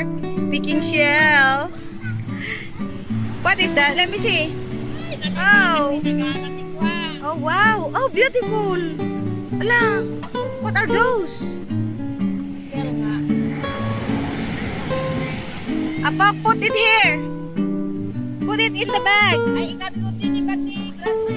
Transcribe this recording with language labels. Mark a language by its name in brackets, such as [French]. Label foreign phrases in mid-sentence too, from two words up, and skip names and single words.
[English] Picking shell. What is that? Let me see. Oh. Oh wow. Oh, beautiful. Ala, what are those? Apok, put it here. Put Put it in the bag. [Filipino] Ay, ikabilutin ni bag ni Grandma.